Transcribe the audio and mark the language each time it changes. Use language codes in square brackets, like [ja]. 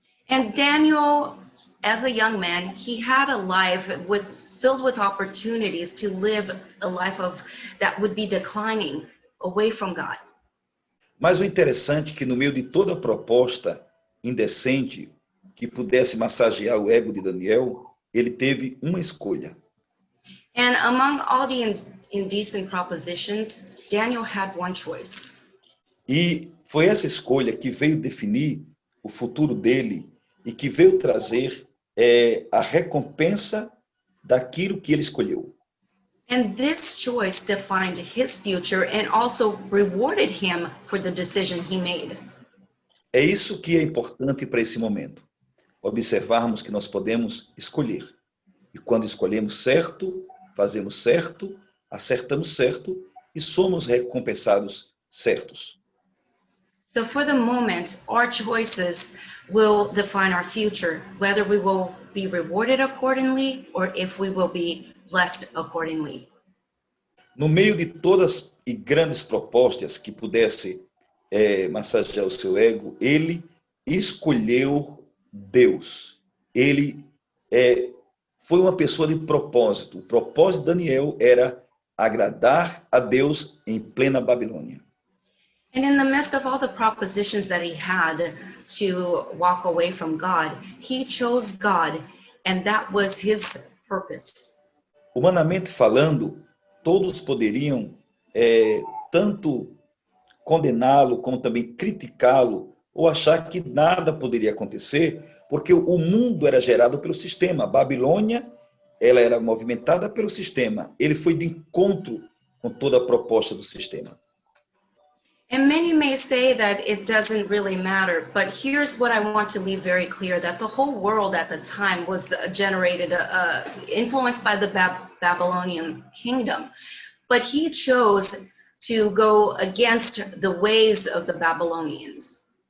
[en] And Daniel, as a young man, he had a life filled with opportunities to live a life that would be declining away from God. [pt] Mas o interessante é que no meio de toda a proposta indecente que pudesse massagear o ego de Daniel, ele teve uma escolha. [en] And among all the indecent propositions, Daniel had one choice. [pt] E foi essa escolha que veio definir o futuro dele e que veio trazer a recompensa daquilo que ele escolheu. [en] And this choice defined his future and also rewarded him for the decision he made. [pt] É isso que é importante para esse momento. Observarmos que nós podemos escolher. E quando escolhemos certo, fazemos certo, acertamos certo e somos recompensados certos. [en] So for the moment, our choices will define our future, whether we will be rewarded accordingly or if we will be blessed accordingly. [pt] No meio de todas e grandes propostas que pudesse massagear o seu ego, ele escolheu Deus. Ele foi uma pessoa de propósito. O propósito de Daniel era agradar a Deus em plena Babilônia. [en] And in the midst of all the propositions that he had to walk away from God, he chose God, and that was his purpose. [pt] Humanamente falando, todos poderiam tanto condená-lo, como também criticá-lo, ou achar que nada poderia acontecer, porque o mundo era gerado pelo sistema. A Babilônia, ela era movimentada pelo sistema. Ele foi de encontro com toda a proposta do sistema. [en] And many may say that it doesn't really matter, but here's what I want to leave very clear, that the whole world at the time was generated, influenced by the Babylonian kingdom. But he chose to go against the ways of the Babylonians.